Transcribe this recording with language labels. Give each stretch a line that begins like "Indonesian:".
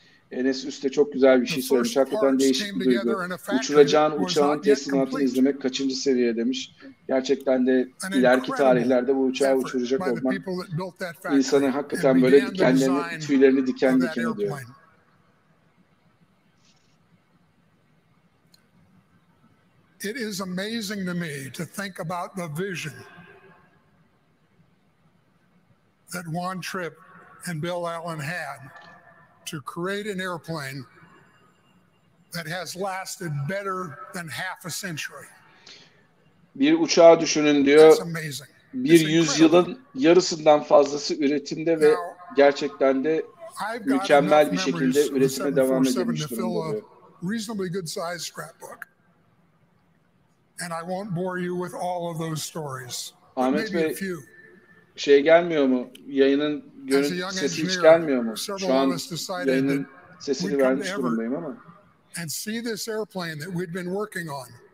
Turkish: Enes Üste çok güzel bir şey söylemiş. Hakikaten değişik bir duygu. Uçuracağın uçağın teslimatını izlemek kaçıncı seviye demiş. Gerçekten de ileriki tarihlerde bu uçağı uçuracak olmak insanın hakikaten böyle dikenlerini, tüylerini diken diken ediyor.
English: It is amazing to me to think about the vision that One Trip and Bill Allen had to create an airplane that has lasted better than half a century.
Turkish: Bir uçağı düşünün diyor. Bir yüzyılın yarısından fazlası üretimde ve gerçekten de mükemmel bir şekilde üretime devam edilmiş durumda diyor.
English: Reasonably good size scrapbook. And I won't bore you with all of those stories.
Turkish: Ahmet Bey, şey gelmiyor mu? Yayının sesi hiç gelmiyor mu? Şu an yayının sesini vermiş durumdayım ama.
English: And see this airplane that we'd been working on.